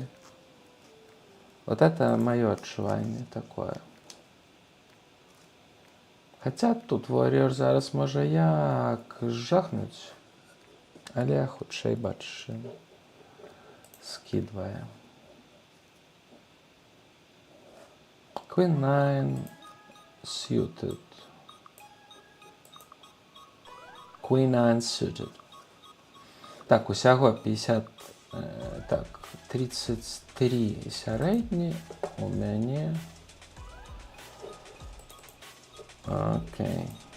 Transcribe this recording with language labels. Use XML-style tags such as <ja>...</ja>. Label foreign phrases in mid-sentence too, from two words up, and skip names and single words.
<ru>Вот это моё</ru> <be>адчуванне такое. Хаця тут Warrior зараз можа як жахнуць, але хутчэй бачыш, скідвае.</be> <en>Queen 9 suited. Queen 9 suited.</en> <be>Так, усяго 50, так, 33 сярэдні у мяне. Окей.</be>